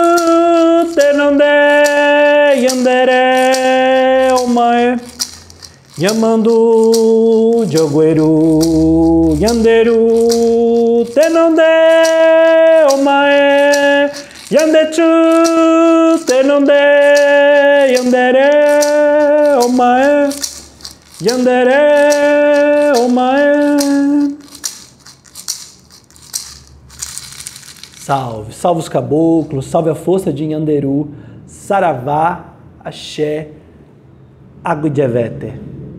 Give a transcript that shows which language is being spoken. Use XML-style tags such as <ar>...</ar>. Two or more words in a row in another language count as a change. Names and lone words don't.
<gn>Tenondé, Yandere, Omae, Yamandu, Jogueru, Nhanderu, Tenondé, Omae, Yandechu, Tenondé, Yandere, Omae, Yandere, Omae.</gn> <pt>Salve, salve os caboclos, salve a força de Nhanderu, Saravá, Axé, Agudjevete.</pt>